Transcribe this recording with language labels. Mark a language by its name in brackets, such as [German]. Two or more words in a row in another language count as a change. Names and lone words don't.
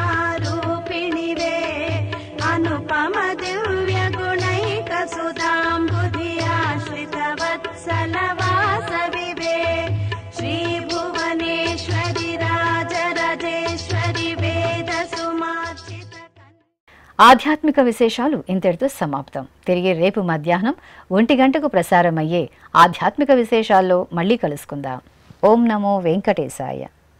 [Sanskrit] रूपिणि वे अनुपम दिव्य गुणैक सुधाम्बुधि आश्रित वत्सल वासवि वे श्री भुवनेश्वरि राजराजेश्वरि वेद सुमार्चित. [Telugu] ఆధ్యాత్మిక విశేషాలు ఇంతటితో సమాప్తం. తిరిగి రేపు మధ్యాహ్నం 1 గంటకు ప్రసారమయ్యే ఆధ్యాత్మిక విశేషాల్లో మళ్ళీ కలుసుకుందాం. [Sanskrit] ओं नमो वेङ्कटेशाय.